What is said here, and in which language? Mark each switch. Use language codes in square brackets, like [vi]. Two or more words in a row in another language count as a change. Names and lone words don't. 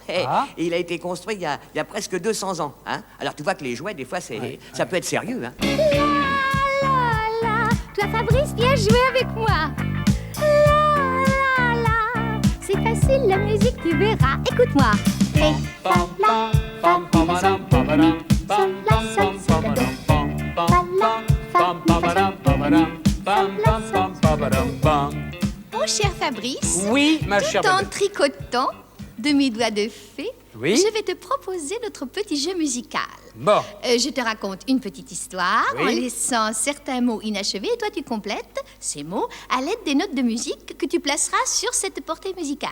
[fr] Et il a été construit il y a presque 200 ans. Hein. Alors tu vois que les jouets, des fois, ça peut être sérieux. Hein. La la la, toi Fabrice, viens jouer avec moi. La la la, c'est facile la musique, tu verras. Écoute-moi. Ré, fa, la, fa, mi, la, sol, sol, la, sol, si, la, do. Fa, la, fa, mi, fa, sol, sol, sol. Mon cher Fabrice, Oui, ma chère tout en Babette. tricotant de mes doigts de fée, Oui. je vais te proposer notre petit jeu musical. Bon, Je te raconte une petite histoire Oui. en laissant certains mots inachevés et toi tu complètes ces mots à l'aide des notes de musique que tu placeras sur cette portée musicale.